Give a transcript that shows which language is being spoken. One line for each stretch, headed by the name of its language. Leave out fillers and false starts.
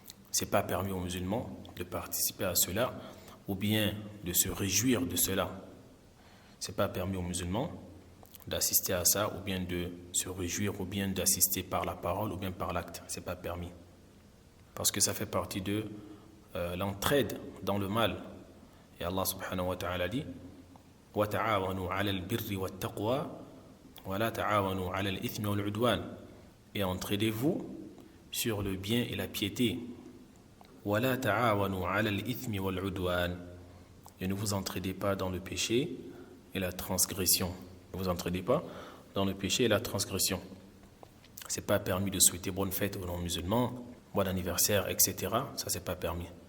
French: Ce n'est pas permis aux musulmans de participer à cela ou bien de se réjouir de cela. Ce n'est pas permis aux musulmans d'assister à ça ou bien de se réjouir ou bien d'assister par la parole ou bien par l'acte. Ce n'est pas permis. Parce que ça fait partie de l'entraide dans le mal. Et Allah subhanahu wa ta'ala dit
Arabic: وَتَعَاوَنُوا عَلَى الْبِرِّ وَالتَّقْوَى وَلَا تَعَاوَنُوا عَلَى الْإِثْمِ وَالْعُدْوَانِ.
French: Et entraidez-vous sur le bien et la piété.
Arabic: وَلَا تَعَاوَنُوا عَلَى الْإِثْمِ وَالْعُدْوَانِ.
French: Et ne vous entraidez pas dans le péché et la transgression. Ne vous entraidez pas dans le péché et la transgression. Ce n'est pas permis de souhaiter bonne fête aux non-musulmans, bon anniversaire, etc. Ça, c'est pas permis.